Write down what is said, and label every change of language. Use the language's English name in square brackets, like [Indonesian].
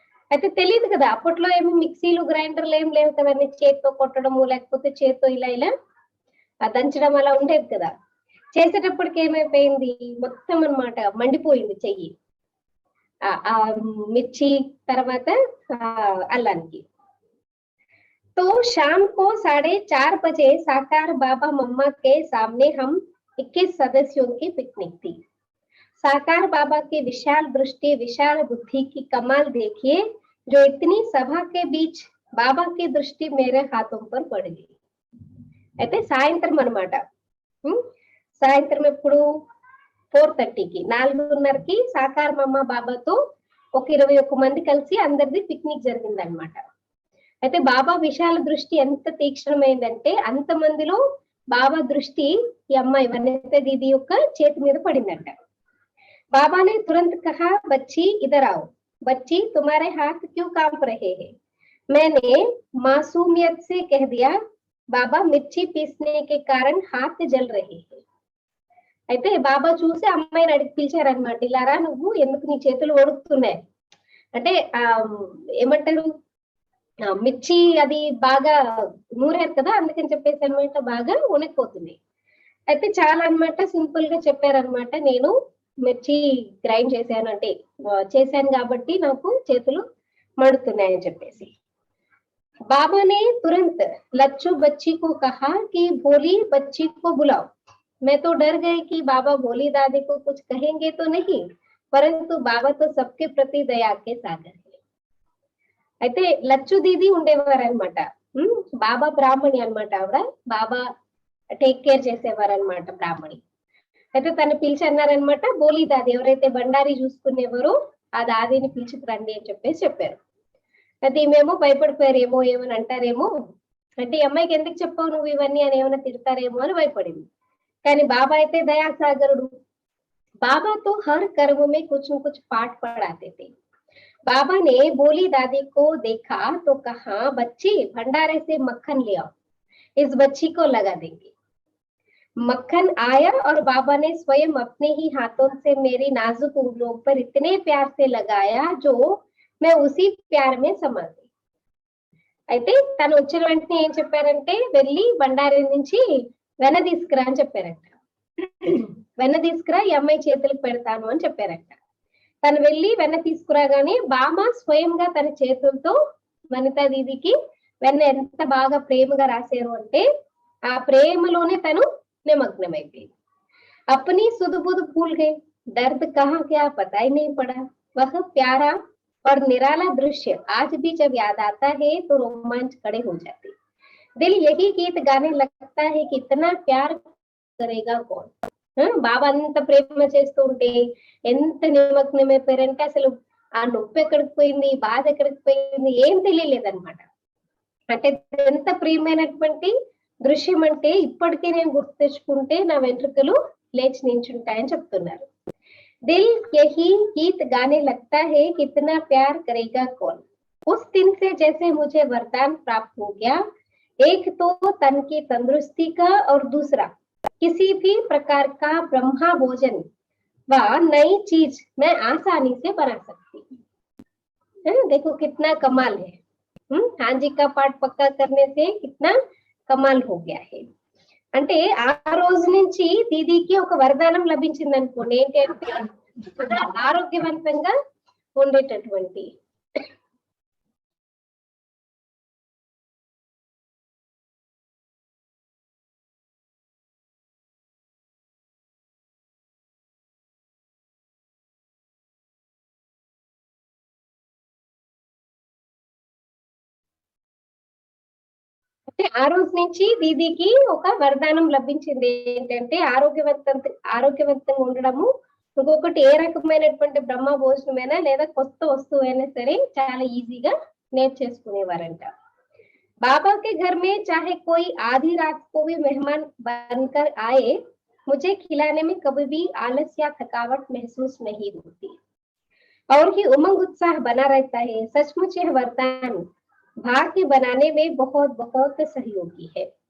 [Telugu] అయితే తెలియదు కదా అప్పట్లో ఏమి మిక్సీలు గ్రైండర్లు ఏం లేవు కదండి, చేతితో కొట్టడము లేకపోతే చేతితో ఇలా దంచడం అలా ఉండేది కదా. చేసేటప్పటికి ఏమైపోయింది, మొత్తం అన్నమాట మండిపోయింది చెయ్యి, ఆ మిర్చి తర్వాత అల్లానికి. [Hindi] तो शाम को 4:30 बजे साकार बाबा मम्मा के सामने हम 21 सदस्यों की पिकनिक थी। साकार बाबा की विशाल दृष्टि, विशाल बुद्धि की कमाल देखिए, जो इतनी सभा के बीच बाबा की दृष्टि मेरे हाथों पर पड़ गई. [Telugu] అయితే సాయంత్రం అన్నమాట, సాయంత్రం ఎప్పుడు 4:30కి 4:30కి సాకార్ మమ్మ బాబాతో ఒక 21 మంది కలిసి అందరిది పిక్నిక్ జరిగిందన్నమాట. అయితే బాబా విశాల దృష్టి ఎంత తీక్షణమైందంటే అంత మందిలో బాబా దృష్టి ఈ అమ్మాయి వనిత దీది యొక్క చేతి మీద పడిందంట. [Hindi] बाबा ने तुरंत कहा, बच्ची इधर आओ, बच्ची तुम्हारे हाथ क्यों कांप रहे हैं? मैंने मासूमियत से कह दिया, बाबा मिर्ची पीसने के कारण हाथ जल रहे हैं. [Telugu] అయితే బాబా చూసి అమ్మాయిని అడిగి పిలిచారనమాట, ఇలారా నువ్వు ఎందుకు నీ చేతులు వణుకుతున్నాయి, అంటే ఏమంటారు మిర్చి అది బాగా నూరారు కదా, అందుకని చెప్పేసి అనమాట బాగా ఉనికిపోతుంది. అయితే చాలా అనమాట సింపుల్ గా చెప్పారనమాట, నేను మిర్చి గ్రైండ్ చేశాను అంటే చేశాను కాబట్టి నాకు చేతులు మండుతున్నాయని చెప్పేసి. [Hindi] बाबा ने तुरंत लच्चू बच्ची को कहा कि भोली बच्ची को बुलाओ। मैं तो डर गई कि बाबा भोली दादी को कुछ कहेंगे तो नहीं, परंतु बाबा तो सबके प्रति दया के सागर है। [Telugu] అయితే లచ్చు దీది ఉండేవారనమాట. బాబా బ్రాహ్మణి అనమాట ఆవిడ. బాబా టేక్ కేర్ చేసేవారనమాట బ్రాహ్మణి. అయితే తను పిలిచి అన్నారనమాట, బోలి దాది ఎవరైతే బండారి చూసుకునేవారో ఆ దాదిని పిలుచుకురండి అని చెప్పేసి చెప్పారు. అది ఈమెమో భయపడిపోయారేమో, ఏమని అంటారేమో, అంటే ఈ అమ్మాయికి ఎందుకు చెప్పావు నువ్వు ఇవన్నీ అని ఏమైనా తిడతారేమో అని భయపడింది. కానీ బాబా అయితే దయాసాగరుడు. [Hindi] बाबा तो हर कर्म में कुछ न कुछ पाठ पढ़ाते थे। बाबा ने बोली दादी को देखा तो कहा, बच्ची भंडारे से मक्खन ले आओ, इस बच्ची को लगा देंगे। मक्खन आया और बाबा ने स्वयं अपने ही हाथों से मेरी नाजुक उंगलियों पर इतने प्यार से लगाया जो मैं उसी प्यार में समा गई। [Telugu] అయితే తను వచ్చిన వెంటనే ఏం చెప్పారంటే, వెళ్ళి బండారి నుంచి వెన్న తీసుకురా అని చెప్పారంట. వెన్న తీసుకురా, ఈ అమ్మాయి చేతులకు పెడతాను అని చెప్పారంట. తను వెళ్ళి వెన్న తీసుకురాగానే బామ్మ స్వయంగా తన చేతులతో వనితా దీదికి వెన్న ఎంత బాగా ప్రేమగా రాశారు అంటే ఆ ప్రేమలోనే తను నిమగ్నమైపోయింది. [Hindi] अपनी सुध बुध भूल गए, दर्द कहाँ क्या पता ही नहीं पड़ा। वह प्यारा और निराला दृश्य आज भी जब याद आता है तो रोमांच खड़े हो जाते। दिल यही गीत गाने लगता है कि इतना प्यार करेगा कौन। [Telugu] బాబా అంత ప్రేమ చేస్తూ ఉంటే ఎంత నిమగ్నమైపోయారంటే అసలు ఆ నొప్పి ఎక్కడికి పోయింది, బాధ ఎక్కడికి పోయింది ఏం తెలియలేదన్నమాట. అంటే ఎంత ప్రియమైనటువంటి దృశ్యం అంటే ఇప్పటికీ నేను గుర్తు తెచ్చుకుంటే నా వెంట్రుకలు లేచి నించుంటాయని చెప్తున్నారు. [Hindi] दिल यही गीत गाने लगता है कितना प्यार करेगा कौन। उस दिन से जैसे मुझे वरदान प्राप्त हो गया, एक तो तन की तंदुरुस्ती का और दूसरा किसी भी प्रकार का ब्रह्मा भोजन व नई चीज मैं आसानी से बना सकती हूँ। देखो कितना कमाल है। हाँ जी का पाठ पक्का करने से कितना कमाल हो गया है। [Telugu] అంటే ఆ రోజు నుంచి దీదీకి ఒక వరదానం లభించింది అనుకోండి, ఏంటంటే ఆరోగ్యవంతంగా ఉండేటటువంటి. అంటే ఆ రోజు నుంచి దీదీకి ఒక వరదానం లభించింది, ఏంటంటే ఆరోగ్యవంతంగా ఉండడము. ఇంకొకటి ఏ రకమైనటువంటి బ్రహ్మ భోజనమైనా లేదా కొత్త వస్తువు అయినా సరే చాలా ఈజీగా నేర్చేసుకునేవారంట. [Hindi] बाबा के घर में चाहे कोई आधी रात को भी मेहमान बनकर आए, मुझे खिलाने में कभी भी आलस या थकावट महसूस नहीं होती और ही उमंग उत्साह बना रहता है। सचमुच यह वरदान भाग्य बनाने में बहुत बहुत सहयोगी है।